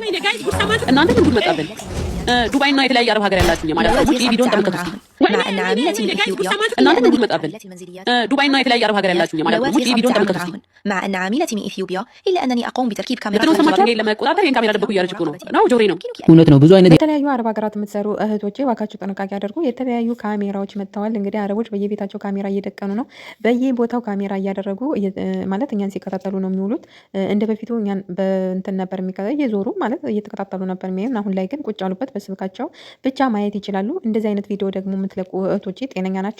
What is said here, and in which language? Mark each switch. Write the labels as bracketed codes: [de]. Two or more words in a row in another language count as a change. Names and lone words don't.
[am] እናንተ ምን ጉድ መጣብን? ዱባይ እና የተለያየ አረብ ሀገር ያላችሁ ማለት ነው። ውጪ ቪዲዮን ተመልከቱ። [ar] مع أن عاملة من إثيوبيا [am] እናንተ ምን ጉድ መጣብን? ዱባይ እና የተለያየ አረብ ሀገር ያላችሁ ማለት ነው። ውጪ ቪዲዮን ተመልከቱ። [ar] مع أن عاملة من إثيوبيا إلا أنني أقوم بتركيب كاميرا [am] ለምን ሰማችሁ? ይሄን ለመቆጣጠር ይሄን ካሜራ ደብቁ እያለች እኮ ነው ጆሪ ነው። እውነት ነው። ብዙ አይነት የተለያዩ አረብ ሀገራት የምትሰሩ እህቶቼ እባካችሁ ጥንቃቄ አድርጉ። የተለያዩ ካሜራዎች መጥተዋል። እንግዲህ አረቦች በየቤታቸው ካሜራ እየደቀኑ ነው። በየቦታው ካሜራ እያደረጉ ማለት እኛን ሲከታተሉ ነው የሚውሉት። እንደ በፊቱ እኛን በእንትን ነበር እየዞሩ ማለት እየተከታተሉ ነበር የሚያዩን። አሁን ላይ ግን ቁጭ ያሉበት በስልካቸው ብቻ ማየት ይችላሉ። እንደዚህ አይነት ቪዲዮ ደግሞ የምትለቁ እህቶቼ ጤነኛ ናቸው?